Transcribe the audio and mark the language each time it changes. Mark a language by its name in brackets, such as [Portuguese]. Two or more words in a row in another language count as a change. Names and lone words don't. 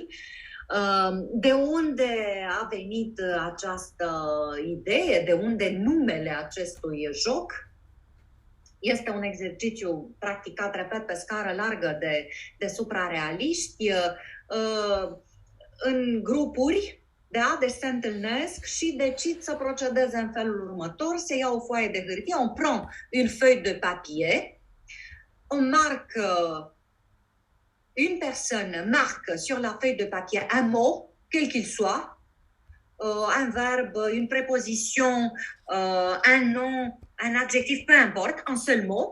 [Romanian] De unde a venit această idee, de unde numele acestui joc? Este un exercițiu practicat, repet, pe scară largă de suprarealiști, în grupuri, da? Deci se întâlnesc și decid să procedeze în felul următor, se ia o foaie de hârtie, [French] on prend une feuille de papier, on marque, une personne marque sur la feuille de papier un mot, quel qu'il soit, un verbe, une préposition, un nom, un adjectif, peu importe, un seul mot.